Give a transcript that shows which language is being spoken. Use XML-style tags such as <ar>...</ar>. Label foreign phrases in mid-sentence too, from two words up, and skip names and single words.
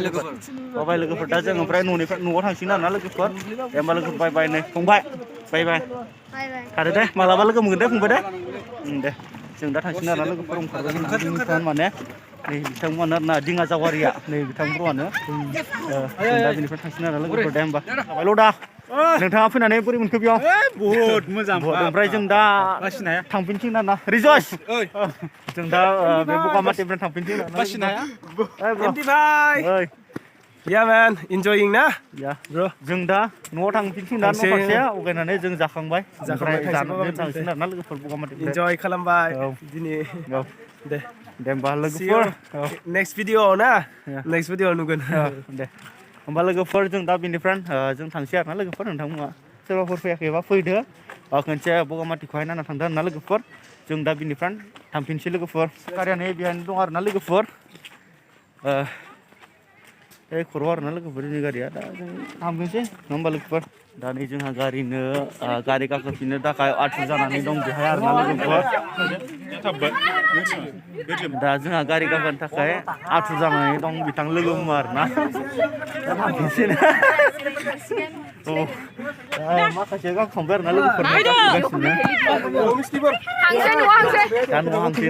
<brx>लोगोफोर दा जों ओमफ्राय न'निफ्राय न'आव थांसिगोन आरोना लोगोफोर दे होमबा लोगोफोर बाय नै फंबाय बाय थादो दे मालाबा लोगो मोनगोन दे फंबाय दे जों दा थांसिगोन आरोना लोगोफोर ओंखारगोन माने नै बिथांमोना आरोना दिङा जावारिया नै बिथांमोनानो दा बेनिफ्राय थांसिगोन आरोना लोगोफोर दे होमबा जाबायल' दा नोंथाङा फैनानै बोरै मोनखो बेयाव बहुद मोजां ओमफ्राय जों दा थांफिनसिगोन आरोना रिजयस जों दा बे बगामाथिनिफ्राय थांफिनसिगोन आरोना</brx> <en>Yeah man, enjoying ना? Yeah bro.</en> <brx>जों दा न'आव थांफिनसिगोन दा न' फारसे उगायनानै जों जाखांबाय थांसिगोन आरोना लोगोफोर बगामाथिनिफ्राय enjoy खालामबाय दिनै दे होमबा लोगोफोर</brx> <en>next video</en> <brx>ना</brx> <en>next video</en> <brx>नुगोन दे होमबा लोगोफोर जों दा बेनिफ्राय जों थांसै आरोना लोगोफोर नोंथांमोना सोरबाफोर फैयाखैबा फैदो खनसे बगामाथिखौहाय नायना थांदो आरोना लोगोफोर जों दा बेनिफ्राय थांफिनसै लोगोफोर गारिया नै बेहायनो दं आरोना लोगोफोर खर' आरोना लोगोफोर जोंनि गारिया दा जों थांफिनसै नङा होमबा लोगोफोर दा नै जोंहा गारि गाखोफिननो थाखाय आथुर जानानै दं बेहाय आरोना लोगोफोर दा जोंहा गारि गाखोनो थाखाय आथुर जानानै दं बिथां लोगो मुवा आरोना माखासे गाखोखांबाय आरोना लोगोफोर गाखोगासिनो दा न'आव हांसैनो</brx>